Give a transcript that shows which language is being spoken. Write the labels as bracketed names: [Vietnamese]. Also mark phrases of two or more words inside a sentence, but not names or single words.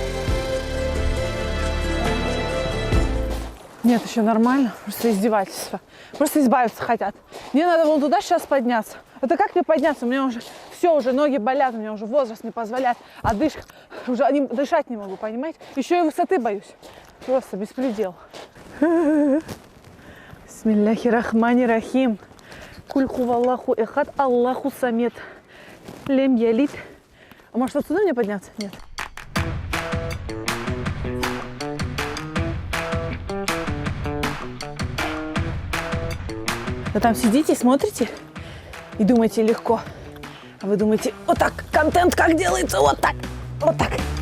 [Russian] Нет, еще нормально. Просто издевательство. Просто избавиться хотят. Мне надо вон туда сейчас подняться. Это как мне подняться? У меня уже все, уже ноги болят, у меня уже возраст не позволяет. А дышка, уже дышать не могу, понимаете? Еще и высоты боюсь. Просто беспредел. [Arabic] بسم الله الرحمن الرحيم. قل هو الله أحد الله الصمد. لم يلد. [Russian] А может отсюда мне подняться? Нет. Вы там сидите, смотрите и думаете легко. А вы думаете: вот так, контент как делается, вот так, вот так.